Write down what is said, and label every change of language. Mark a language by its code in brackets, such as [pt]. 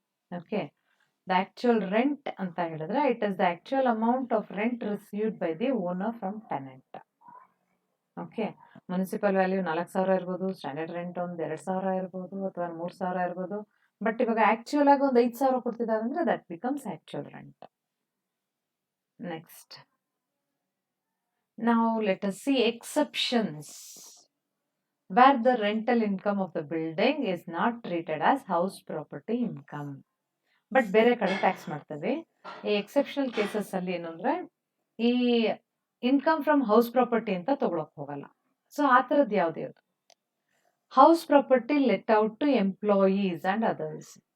[en] okay, the actual rent [kn] ಅಂತ ಹೇಳಿದ್ರೆ [en] It is the actual amount of rent received by the owner from tenant. [kn] Okay, municipal value 4,000 ಇರ್ಬೋದು, standard rent ಒಂದು 2,000 ಇರ್ಬೋದು, ಅಥವಾ 3,000 ಇರ್ಬೋದು. But ಇವಾಗ ಆಕ್ಚುಯಲ್ ಆಗಿ ಒಂದು 5,000 ಕೊಡ್ತಿದ್ದಾರೆ ಅಂದ್ರೆ [en] That becomes actual rent. Next, now let us see exceptions where the rental income of the building is not treated as house property income. [kn] But ಬೇರೆ ಕಡೆ ಟ್ಯಾಕ್ಸ್ ಮಾಡ್ತೇವೆ. ಈ ಎಕ್ಸೆಪ್ಷನಲ್ ಕೇಸಸ್ ಅಲ್ಲಿ ಏನು ಅಂದ್ರೆ ಈ ಇನ್ಕಮ್ ಫ್ರಮ್ ಹೌಸ್ ಪ್ರಾಪರ್ಟಿ ಅಂತ ತಗೊಳಕ್ ಹೋಗಲ್ಲ. ಸೊ ಆ ಥರದ್ದು ಯಾವ್ದು [en] House property let out to employees and others.